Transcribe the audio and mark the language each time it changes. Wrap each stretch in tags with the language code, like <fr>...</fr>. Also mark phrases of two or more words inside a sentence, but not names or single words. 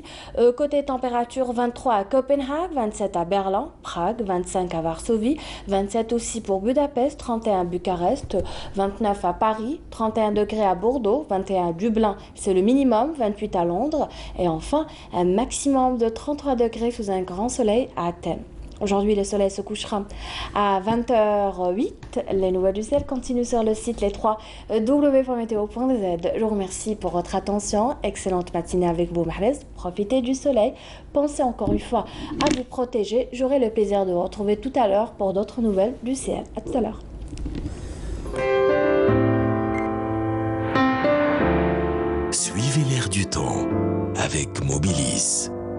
<fr>Côté température, 23 à Copenhague, 27 à Berlin, Prague, 25 à Varsovie, 27 aussi pour Budapest, 31 à Bucarest, 29 à Paris, 31 degrés à Bordeaux, 21 à Dublin, c'est le minimum. 28 à Londres et enfin un maximum de 33 degrés sous un grand soleil à Athènes. Aujourd'hui, le soleil se couchera à 20h08. Les nouvelles du ciel continuent sur le site les 3 w.meteo.z. Je vous remercie pour votre attention. Excellente matinée avec vous, Mahrez. Profitez du soleil. Pensez encore une fois à vous protéger. J'aurai le plaisir de vous retrouver tout à l'heure pour d'autres nouvelles du ciel. À tout à l'heure. Suivez l'air du temps avec Mobilis.</fr>